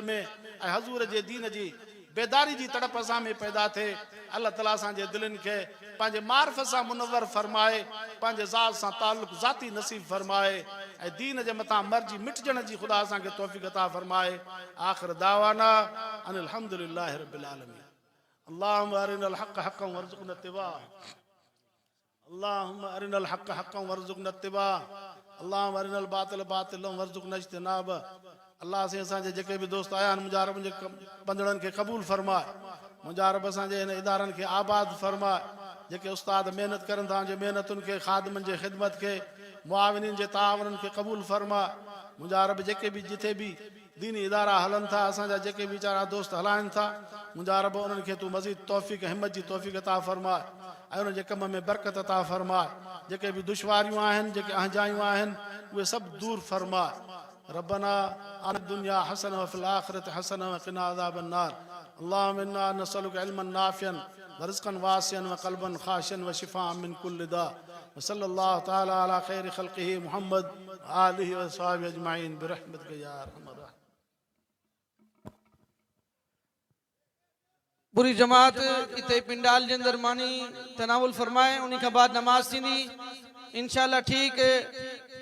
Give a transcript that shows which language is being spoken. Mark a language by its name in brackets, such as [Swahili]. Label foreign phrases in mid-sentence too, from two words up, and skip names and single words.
[Sindhi] में ऐं हज़ूर जे दीन जी बेदारी जी तड़प असां में पैदा थिए अल्लाह ताला असांजे दिलनि खे पंहिंजे मार्फ़त सां मुनव्वर फरमाए पंहिंजे ज़ात सां ताल्लुक़ ज़ाती नसीब फरमाए ऐं दीन जे मथां मर्जी मिटजण जी ख़ुदा असांखे तौफ़ीक़ अता फरमाए [Arabic] آخر دعوانا أن الحمد لله رب العالمين اللهم أرنا الحق حقا وارزقنا اتباع اللهم أرنا الحق حقا وارزقنا اتباع اللهم أرنا الباطل باطلا وارزقنا اجتناب [Sindhi] अल्लाह से असांजे जेके बि दोस्त आया आहिनि मुंहिंजा रब मुंहिंजे बंदड़नि खे क़बूल फरमाए मुंहिंजा रब असांजे हिन इदारनि खे आबाद फरमाए जेके उस्ताद मेहनत करन था जे मेहनतुन के खादमन जे खिदमत के मुआविनीन जे तावरन के कबूल फरमा मुंहिंजा रब जेके भी जिथे भी दीनी इदारा हलन था असांजा जेके भी वीचारा दोस्त हलाइन था मुंहिंजा रब उन्हनि खे तू मज़ीद तौफ़ीक़ हिम्मत जी तौफ़ीक़ अता फरमाए ऐं उन जे कम में बरकत अता फरमाए जेके भी दुश्वारियूं आहिनि जेके अहजायूं आहिनि उहे सभु दूर फरमाए [Arabic] ربنا آتنا دنيا حسنة وفي الآخرة حسنة وقنا عذاب النار اللهم إنا نسألك علما نافعا ورزقا واسعا وقلبا خاشعا وشفاء من كل داء وصلى الله تعالى على خير خلقه محمد آله وصحبه أجمعين برحمتك يا أرحم الراحمين. [Sindhi] पूरी जमात इते पिंडाल जे अंदर मानी तनावुल फरमाए उन्हीं के बाद नमाज थींदी इंशाअल्लाह ठीक